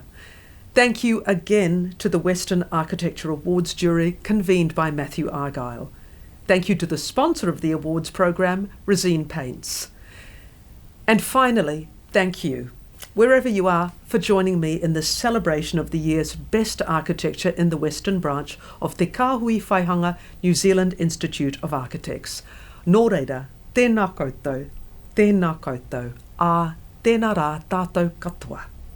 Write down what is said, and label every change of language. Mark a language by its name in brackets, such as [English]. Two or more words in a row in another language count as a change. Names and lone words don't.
[English] Thank you again to the Western Architecture Awards jury convened by Matthew Argyle. Thank you to the sponsor of the awards program, Resene Paints. And finally, thank you, wherever you are, for joining me in this celebration of the year's best architecture in the Western branch of Te Kāhui Whaihanga New Zealand Institute of Architects. [Māori] Nō reira, tēnā koutou, ā tēnā rā tātou katoa.